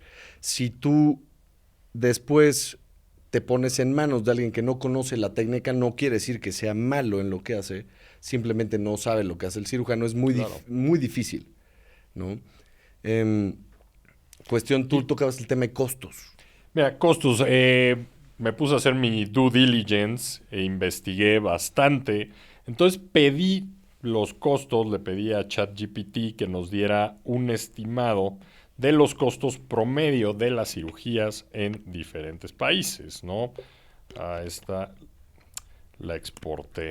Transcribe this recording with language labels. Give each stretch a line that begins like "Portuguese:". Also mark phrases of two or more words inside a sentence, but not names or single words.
Spanish: Si tú después te pones en manos de alguien que no conoce la técnica, no quiere decir que sea malo en lo que hace, simplemente no sabe lo que hace el cirujano, es muy, muy difícil, ¿no? Tú tocabas el tema de costos. Mira, costos. Me puse a hacer mi
English: due diligence
Spanish: e investigué bastante. Entonces pedí los costos, le pedí a ChatGPT que nos diera un estimado de los costos promedio de las cirugías en diferentes países, ¿no? A esta la exporté.